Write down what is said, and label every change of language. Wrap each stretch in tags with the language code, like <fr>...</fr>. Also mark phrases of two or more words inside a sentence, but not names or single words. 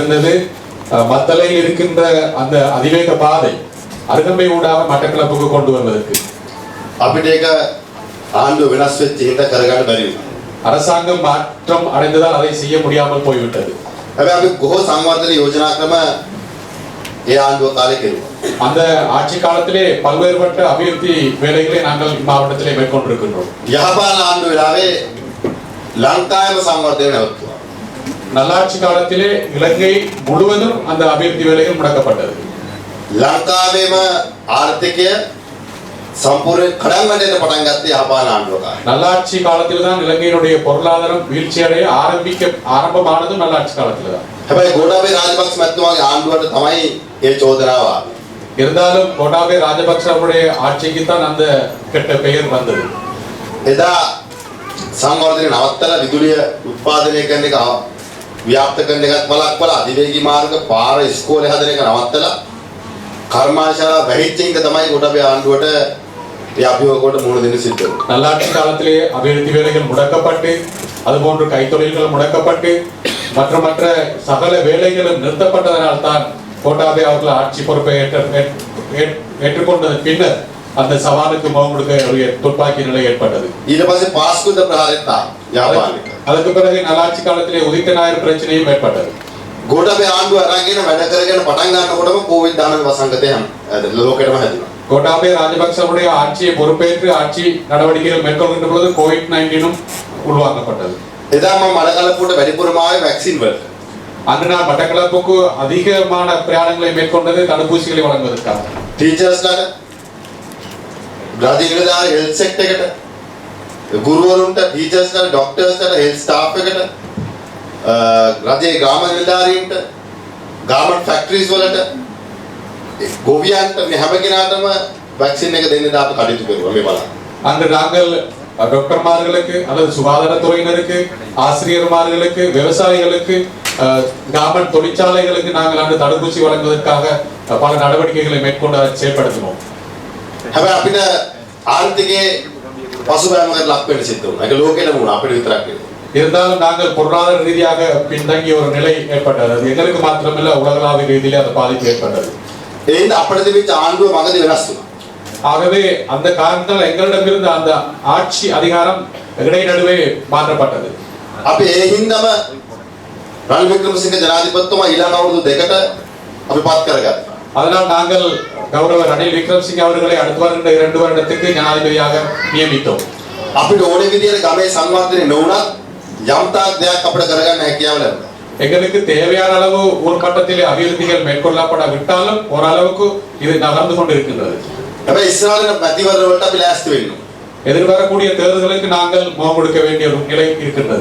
<ta>இருந்தது. மத்தளையில் இருக்கின்ற அந்த அதிவேக பாதை அருகம்பை ஊடாக மட்டக்களப்புக்கு கொண்டு வருவதற்கு</ta> <si>අපිට ඒක ආණ්ඩුව වෙනස් වෙච්ච හින්දා කරගන්න බැරි වුණා.</si> <ta>அரசாங்கம் மாற்றம் அடைந்ததால் அதை செய்ய முடியாமல் போய்விட்டது.</ta> <si>හැබැයි අපි ගොහෝ සංවර්ධන යෝජනා ක්‍රම ඒ ආණ්ඩුව කාලේ කෙරුවා.</si> <ta>அந்த ஆட்சி காலத்திலே பல்வேறுபட்ட அபிவிருத்தி வேலைகளை நாங்கள் மாவட்டத்திலே மேற்கொண்டிருக்கின்றோம்.</ta> <si>යහපාලන ආණ්ඩුව වෙලාවේ ලංකාවේ සංවර්ධනය නැවතුණා.</si> <ta>நல்லாட்சி காலத்திலே இலங்கை முழுவதும் அந்த அபிவிருத்தி வேலைகள் முடக்கப்பட்டது.</ta> <si>ලංකාවේම ආර්ථිකය සම්පූර්ණ කඩන් වැටෙන්න පටන් ගත්තේ යහපාලන ආණ්ඩුව කාලේ.</si> <ta>நல்லாட்சி காலத்தில் தான் இலங்கையினுடைய பொருளாதாரம் வீழ்ச்சி அடைய ஆரம்பமானதும் நல்லாட்சி காலத்தில் தான்.</ta> <si>හැබැයි ගෝඨාභය රාජපක්ෂ මැතිතුමාගේ ආණ්ඩුවට තමයි ඒ චෝදනාව ආවේ.</si> <ta>இருந்தாலும் கோட்டாபய ராஜபக்சவுடைய ஆட்சிக்கு தான் அந்த கெட்ட பெயர் வந்தது.</ta> <si>එදා සංවර්ධනය නවත්තලා විදුලිය උත්පාදනය කරන එක ව්‍යාප්ත කරන එකත් වළක්වලා අධිවේගී මාර්ග පාර ඉස්කෝලේ හදන එක නවත්තලා කර්මාශාලා වැහිච්ච එක තමයි ගෝඨාභය ආණ්ඩුවට ඒ අභියෝගවලට මුහුණ දෙන්න සිද්ධ වුණේ.</si> <ta>நல்லாட்சி காலத்திலே அபிவிருத்தி வேலைகள் முடக்கப்பட்டு அதுபோன்று கைத்தொழில்கள் முடக்கப்பட்டு மற்ற சகல வேலைகளும் நிறுத்தப்பட்டதனால் தான் கோட்டாபய அவர்கள் ஆட்சி பொறுப்பை ஏற்றுக்கொண்டதன் பின்னர் அந்த சவாலுக்கு முகம் கொடுக்க ஒரு துப்பாக்கி நிலை ஏற்பட்டது.</ta> <si>ඊට පස්සේ පාස්කුද ප්‍රහාරෙත් යාපාලික.</si> <ta>அதுக்கு பிறகு நல்லாட்சி காலத்திலே உதித்த ஞாயிறு பிரச்சனையும் ஏற்பட்டது.</ta> <si>ගෝඨාභය ආණ්ඩුව අරගෙන වැඩ කරගෙන පටන් ගන්නකොටම COVID-19 වසංගතය ලෝකෙටම හැදුණා.</si> <ta>கோட்டாபய ராஜபக்சவுடைய ஆட்சியை பொறுப்பேற்று ஆட்சி நடவடிக்கைகள் மேற்கொள்கின்ற பொழுது COVID-19 உருவாக்கப்பட்டது.</ta> <si>එදා මම මඩකලපුවට වැඩිපුරම ආවේ වැක්සින් වලට.</si> <ta>அன்று நான் மட்டக்களப்புக்கு அதிகமான பிரயாணங்களை மேற்கொண்டது தடுப்பூசிகளை வழங்குவதற்காக.</ta> <si>ටීචර්ස්ලාට රාජ්‍ය නිලධාරී</si> <en>health sector</en> <si>එකට ගුරුවරුන්ට ටීචර්ස්ලාට ડોක්ටර්ස්ලාට</si> <en>health staff</en> <si>එකට රජයේ ග්‍රාම නිලධාරීන්ට</si> <en>garment factories</en> <si>වලට ගොවියන්ට මේ හැම කෙනාටම වැක්සින් එක දෙන්න දාපු කටයුතු කරුවා මේ බලන්න.</si> <ta>அன்று நாங்கள் டாக்டர்மார்களுக்கு அல்லது சுகாதாரத்துறையினருக்கு ஆசிரியர்மார்களுக்கு விவசாயிகளுக்கு கார்மெண்ட் தொழிற்சாலைகளுக்கு நாங்கள் அந்த தடுப்பூசி வழங்குவதற்காக பல நடவடிக்கைகளை மேற்கொண்டு செயல்படுத்தினோம்.</ta> <si>හැබැයි අපිට ආර්ථිකයේ පසුබෑමකට ලක් වෙන්න සිද්ධ වුණා. ඒක ලෝකෙටම වුණා අපිට විතරක් නෙවෙයි.</si> <ta>இருந்தாலும் நாங்கள் பொருளாதார ரீதியாக பின்தங்கிய ஒரு நிலை ஏற்பட்டது. அது எங்களுக்கு மாத்திரமல்ல உலகளாவிய ரீதியிலே அந்த பாதிப்பு ஏற்பட்டது.</ta> <si>එහෙනම් අපිට තිබිච්ච ආණ්ඩුව මගදී වෙනස් වුණා.</si> <ta>ஆகவே அந்த காரணத்தால் எங்களிடமிருந்து அந்த ஆட்சி அதிகாரம் இடைநடுவே மாற்றப்பட்டது.</ta> <si>අපි ඒ හින්දාම රනිල් වික්‍රමසිංහ ජනාධිපතිතුමා ඊළඟ අවුරුදු දෙකට අපි පත් කරගත්තා.</si> <ta>அதனால் நாங்கள் கௌரவ ரணில் விக்ரமசிங்கே அவர்களை அடுத்து வருகின்ற 2 வருடத்துக்கு ஜனாதிபதியாக நியமித்தோம்.</ta> <si>අපිට ඕනේ විදියට ගමේ සංවර්ධනය නොවුණත් යම්තාක් දෙයක් අපිට කරගන්න හැකියාව ලැබුණා.</si> <ta>எங்களுக்கு தேவையான அளவு ஒரு கட்டத்தில் அபிவிருத்திகள் மேற்கொள்ளப்படாவிட்டாலும் ஓரளவுக்கு இது நகர்ந்து கொண்டிருக்கின்றது.</ta> <si>හැබැයි ඉස්සරහින් මැතිවරණ වලට අපි ලෑස්ති වෙන්න.</si> <ta>எதிர்வரக்கூடிய தேர்தலுக்கு நாங்கள் முகம் கொடுக்க வேண்டிய ஒரு நிலை இருக்கின்றது.</ta>